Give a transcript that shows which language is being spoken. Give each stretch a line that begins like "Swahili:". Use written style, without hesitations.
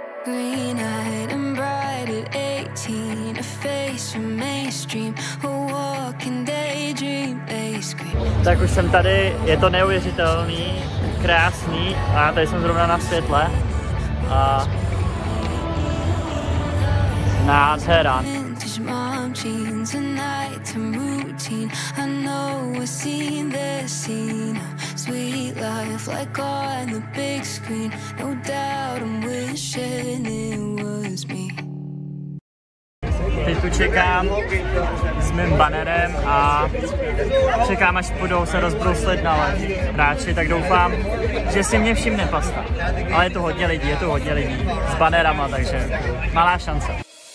English: Green-eyed and bright at 18, a face from mainstream, a walking daydream, they scream.
Czech: Tak už jsem tady, je to neuvěřitelný, krásný a tady jsem zrovna na světle a nádhera.
English: Mom jeans and nighttime routine. I know I've seen this scene. Sweet life like on the big screen. No doubt I'm wishing it was me.
Czech: Teď tu čekám s mým banerem a čekám, až budou se rozbruslit na hráči, tak doufám, že si mě všimne Pasta. Ale je tu hodně lidí s banerama, takže malá šance.